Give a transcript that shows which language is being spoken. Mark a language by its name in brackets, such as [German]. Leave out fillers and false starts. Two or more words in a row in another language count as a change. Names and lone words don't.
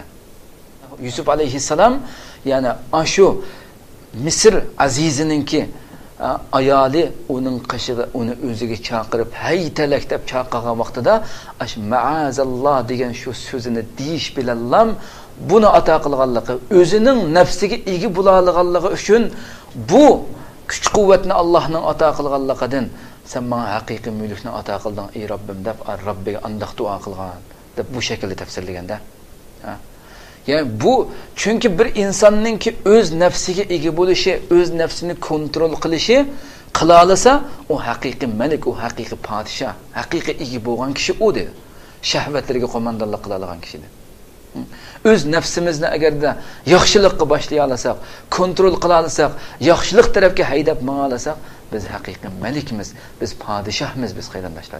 [Uzbek] Yusuf alayhissalom ya'ni shu Misr azizininki ayoli uning qishig'i uni o'ziga chaqirib haytalak deb chaqirgan vaqtida ma'azalloh degan shu so'zini deyish bilan buni ato qilganligi, o'zining nafsiga ega bo'lganligi uchun bu kuch-quvvatni Allohning ato qilganligidan sen menga haqiqiy mulkni ato qilding ey Robbim deb Robbiga andoq duo qilgan deb bu shaklda tafsirlaganda. Yani bu çünkü bir insonningki o'z nafsiga ega bo'lishi, o'z nafsini kontrol qilishi qila olsa, u haqiqiy malik, u haqiqiy podshoh, haqiqiy ega bo'lgan kishi u dedi. Shahvatlarga qo'mondonlik qila olgan kishidir. O'z nafsimizni agarda yaxshilikqa boshlay olsak, kontrol qila olsak, yaxshilik tarafga haydab manga olsak, biz haqiqiy malikmiz, biz podshohmiz, biz qarindoshlar.